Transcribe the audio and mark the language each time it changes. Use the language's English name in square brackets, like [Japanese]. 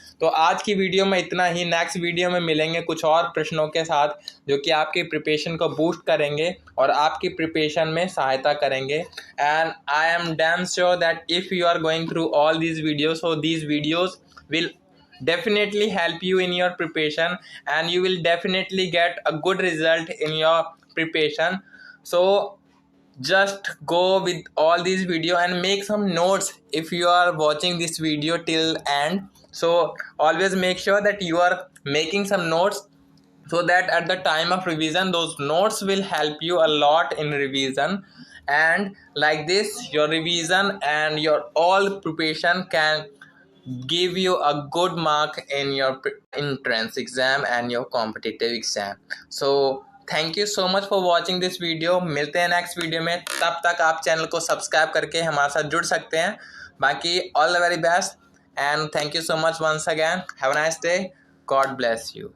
[Hindi] तो आज की वीडियो में इतना ही। नेक्स्ट वीडियो में मिलेंगे कुछ और प्रश्नों के साथ जो कि आपकी प्रिपरेशन को बूस्ट करेंगे और आपकी प्रिपरेशन में सहायता करेंगे। [English] And I am damn sure that if you are going through all these videos, so these videos will definitely help you in your preparation and you will definitely get a good result in your preparation. So just go with all these video and make some notes if you are watching this video till end. So always make sure that you are making some notes so that at the time of revision those notes will help you a lot in revision, and like this your revision and your all preparation can give you a good mark in your entrance exam and your competitive exam. So thank you so much for watching this video. [Hindi] मिलते हैं next video में, तब तक आप channel को subscribe करके हमारे साथ जुड़ सकते हैं। [English] बाकी all the very best and thank you so much once again. Have a nice day. God bless you.